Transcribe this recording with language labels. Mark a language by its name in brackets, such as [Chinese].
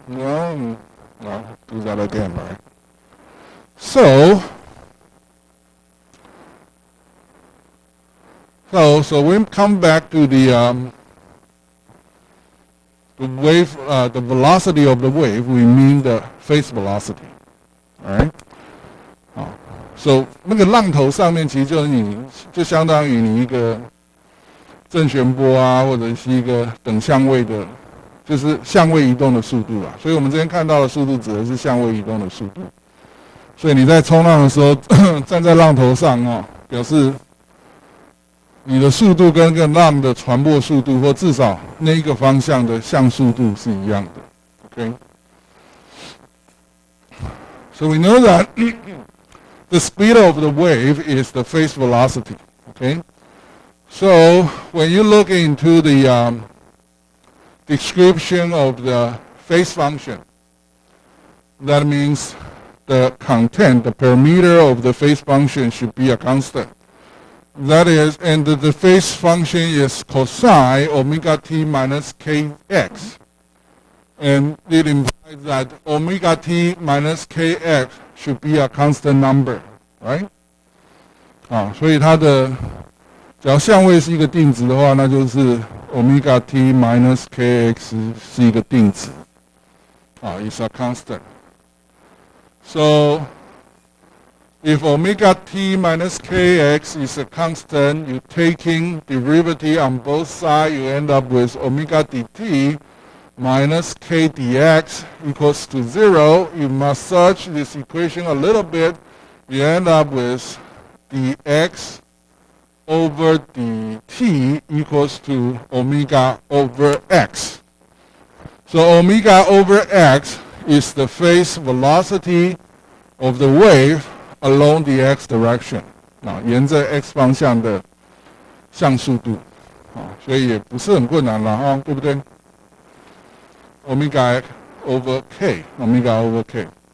[English] Well, do that again, right? So we come back to the wave, the velocity of the wave. We mean the phase velocity, all right? [Chinese] So 那个浪头上面其实就相当于你一个正弦波啊，或者是一个等相位的，就是相位移动的速度啊。所以我们这边看到的速度指的是相位移动的速度。所以你在冲浪的时候站在浪头上表示你的速度跟浪的传播速度，或至少那一个方向的向速度是一样的。 [English] Okay? So we know that the speed of the wave is the phase velocity, okay? So when you look into the description of the phase function, that means the content, the parameter of the phase function should be a constant. That is, and the phase function is cosine omega t minus kx. And it implies that omega t minus kx should be a constant number, right? [Chinese] 所以它的只要相位是一个定值的话，那就是 [English] omega t minus kx [Chinese] 是一个定值， [English] is a constant. So if omega t minus kx is a constant, you taking derivative on both sides, you end up with omega dt minus k dx equals to 0. You must search this equation a little bit. You end up with dx over dt equals to omega over x. So omega over x is the phase velocity of the wave along the x direction. [Chinese] 沿着 x 方向的向速度，所以也不是很困难了对不对？ [English] Omega over k, omega over k.